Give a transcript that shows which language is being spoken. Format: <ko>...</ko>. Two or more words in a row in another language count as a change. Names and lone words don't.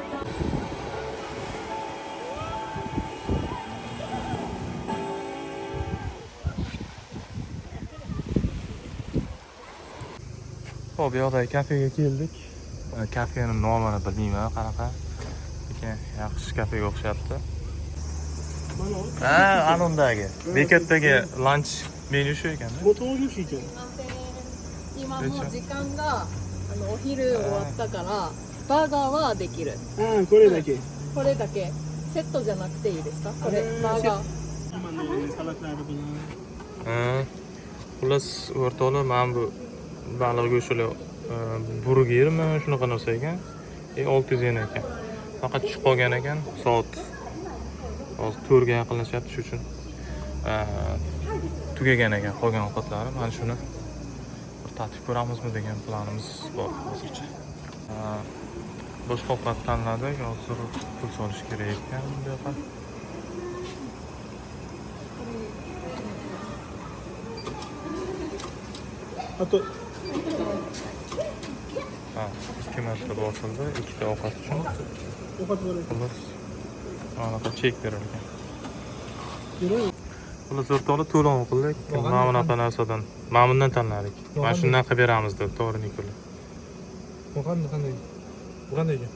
<uz>Xo'p, bu yoqdagi kafega keldik. Kafening nomini bilmayman, qanaqa. Lekin yaxshi kafega o'xshabdi. Anundagi bekatdagi lunch menyu shu ekan.</uz> <ja>もう登場しいけん。今もう時間がお昼終わったからバーガーはできる。ああ、これだけ。これだけセットじゃなくていいですか？これバーガー。今ね、</ja> <uz>salatlari bilan. Xullas, o'rtoqlar, men bu baliq go'shti burgermi shunaqa narsa ekan. 600 yen ekan. Faqat tushib qolgan ekan. Soat hozir 4 ga yaqinlashyapti, shu uchun tugagan ekan qolgan ovqatlari. Mana shuni bir tatib ko'ramizmi degan planimiz bor hozircha. Boshqa ovqat tanladik, hozir pul solish kerak ekan bu yoqqa. A to 2 marta bosildi, 2 ta ovqat uchun. ovqat bo'lar. Xullas, anaqa chek berar ekan. Yurang. Xullas, o'rtoqlar to'lov qildik. Mana bunaqa narsadan, mana bundan tanladik. Mana shundan qilib beramiz deb, to'g'ri Nikola. Bu qanday? Bu qanday ekan?</uz>